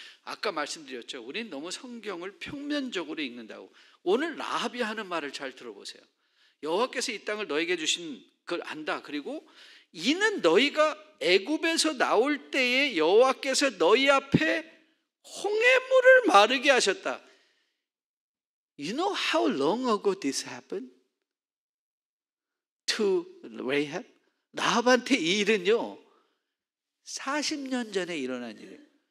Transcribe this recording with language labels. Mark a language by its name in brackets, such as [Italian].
[Korean] 아까 말씀드렸죠. 우린 너무 성경을 평면적으로 읽는다고. 오늘 라합이 하는 말을 잘 들어보세요. 여호와께서 이 땅을 너에게 주신 걸 안다. 그리고 이는 너희가 애굽에서 나올 때에 여호와께서 너희 앞에 홍해물을 마르게 하셨다. [English] You know how long ago this happened? To Rahab? [Korean] 라합한테 이 일은요 40년 전에 일어난 일이에요.